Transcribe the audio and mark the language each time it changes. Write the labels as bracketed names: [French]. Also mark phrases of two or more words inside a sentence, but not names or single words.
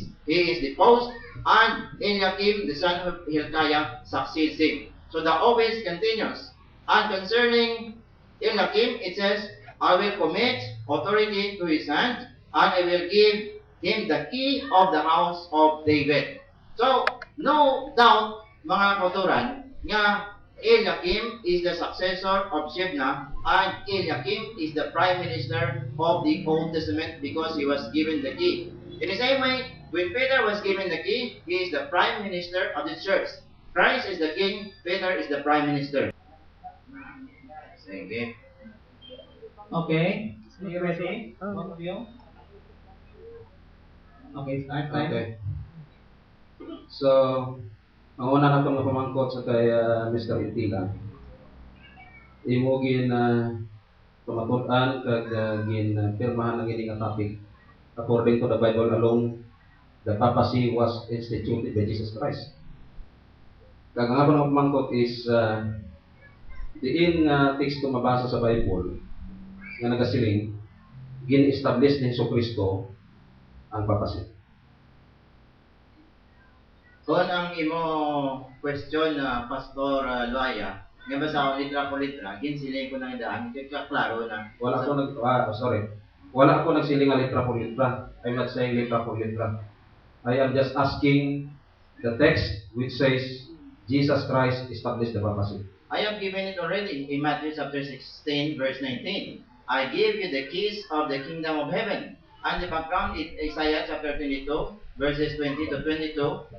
[English] He is deposed, and Eliakim, the son of Hilkiah, succeeds him. So the office continues. And concerning Eliakim, it says, I will commit authority to his hand, and I will give him the key of the house of David. So, no doubt, [Hiligaynon] mga kauturan, [English] nga Eliakim is the successor of Shebna, and Eliakim is the prime minister of the Old Testament because he was given the key. In the same way, when Peter was given the key, he is the prime minister of the church. Christ is the king, Peter is the prime minister. Sige. Okay. Are you ready? Both of you? Okay, start time. Okay. So, [Hiligaynon] ang una na itong napamangkot sa kay Mr. Intila. Imo gin pamatudan kag gin pirmahan ng ining topic. [English] According to the Bible alone, the papacy was instituted by Jesus Christ. [Hiligaynon] Kag ang ako napamangkot is diin text ko mabasa sa Bible nga nagasiling gin-establish ni Jesucristo ang papacy. Kung ang imo question na Pastor Loaya, nga ba sa litra po litra, ginsiling ko ng idaan, klaro na. Wala ako nagsiling nga litra por litra. [English] I'm not saying [Hiligaynon] litra por litra. [English] I am just asking the text which says Jesus Christ established the papacy. I have given it already in Matthew chapter 16, verse 19. I give you the keys of the kingdom of heaven. And the background is Isaiah chapter 22, verses 20 to 22.